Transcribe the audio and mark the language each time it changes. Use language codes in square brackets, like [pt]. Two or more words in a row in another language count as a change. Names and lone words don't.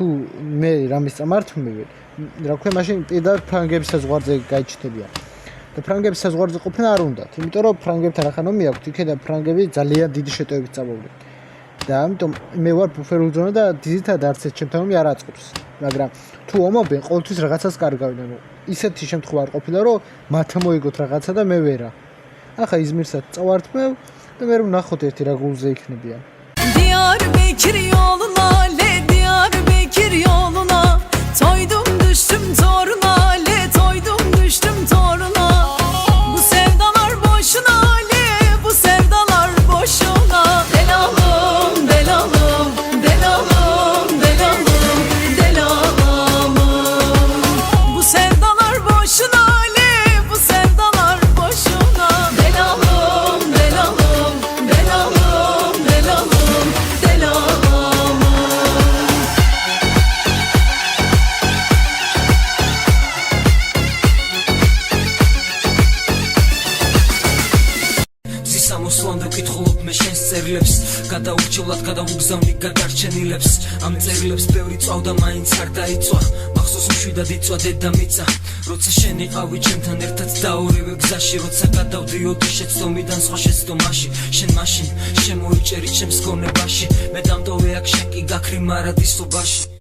[ka] მე რამის წამართმევი რა ქვია მაშინ პირდაპირ ფრანგების საზღვარზე გაიჩნდებიან და ფრანგების საზღვარზე ყოფნა არ უნდათ იმიტომ რომ ფრანგებთან ახან ომი აქვს იქედა ფრანგები ძალიან დიდი შეტევებით წამოვიდნენ და ამიტომ მე ვარ ბუფერულ ზონა და ძირითადად არც ეს ჩემთან ომი არ აწყობს მაგრამ თუ ომობენ ყოველთვის რაღაცას კარგავდნენ ისეთი შემთხვევა არ ყოფილა რომ მათ მოიგოთ რაღაცა და მე ვერა ახლა იზმირსაც წავართმევ და მე რომ ნახოთ ერთი რა გულზე იქნებიან [tr] Diyarbakır yoluna le Diyarbakır yoluna Toydum düştüm toruna le Toydum düştüm toruna Bu sevdalar boşuna le Bu sevdalar boşuna Delalım delalım Delalım delalım Delalım Bu sevdalar boşuna le Bu sevdalar boşuna Delalım delalım Delalım delalım Delalım [ka] Zisამოსლამდე ვკითხულობ მე შენს წერილებს გადაურჩევლად გადავუგზავნი გადარჩენილებს ამ წერილებს ბევრი წავდა მაინც არ დაიწვა მახსოვს მშვიდად იწვა დედამიწა როცა შენ იყავი ჩემთან ერთად და ორივე გზაში როცა გადავდიოდი შეცდომიდან სხვა შეცდომაში შენ მაშინ შემოიჭერი ჩემს გონებაში მე დამტოვე აქ შენ კი გაქრი მარადისობაში